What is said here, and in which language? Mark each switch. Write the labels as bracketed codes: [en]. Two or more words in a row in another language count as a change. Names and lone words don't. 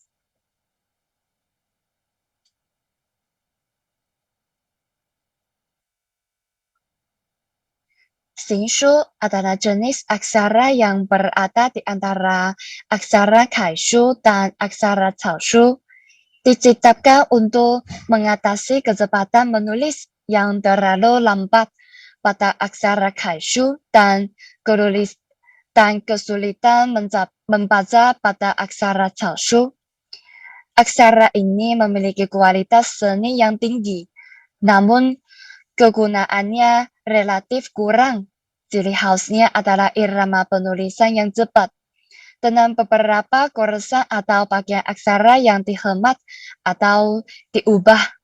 [id] Xingshu adalah jenis aksara yang berada di antara aksara Kaishu dan aksara Caoshu. Diciptakan untuk mengatasi kecepatan menulis yang terlalu lambat pada aksara Kaishu dan kesulitan membaca pada aksara Caoshu. Aksara ini memiliki kualitas seni yang tinggi, namun kegunaannya relatif kurang. Ciri khasnya adalah irama penulisan yang cepat, dengan beberapa goresan atau bagian aksara yang dihemat atau diubah.